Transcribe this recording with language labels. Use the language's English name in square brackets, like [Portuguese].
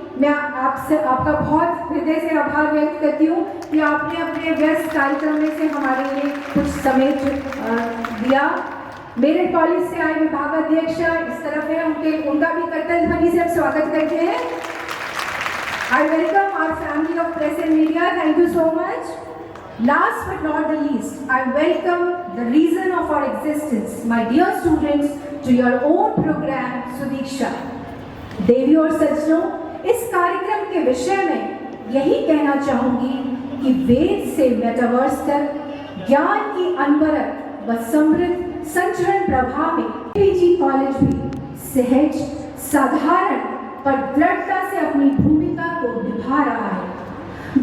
[Hindi] मैं आपका बहुत हृदय से आभार व्यक्त करती हूँ कि आपने अपने व्यस्त कार्यक्रम में से हमारे लिए कुछ समय दिया। मेरे कॉलेज से आए विभागाध्यक्ष इस तरफ है, उनका भी करतल ध्वनि से स्वागत करते हैं। [English] I welcome our family of press and media, thank you so much. Last but not the least, I welcome the reason of our existence, my dear students, to your own program, Sudiksha. [Hindi] देवी और सज्जनों, इस कार्यक्रम के विषय में यही कहना चाहूँगी कि वेद से मेटावर्स तक ज्ञान की अनवरत व समृद्ध संचरण प्रवाह में पीजी कॉलेज भी सहज, साधारण पर दृढ़ता से अपनी भूमिका को निभा रहा है।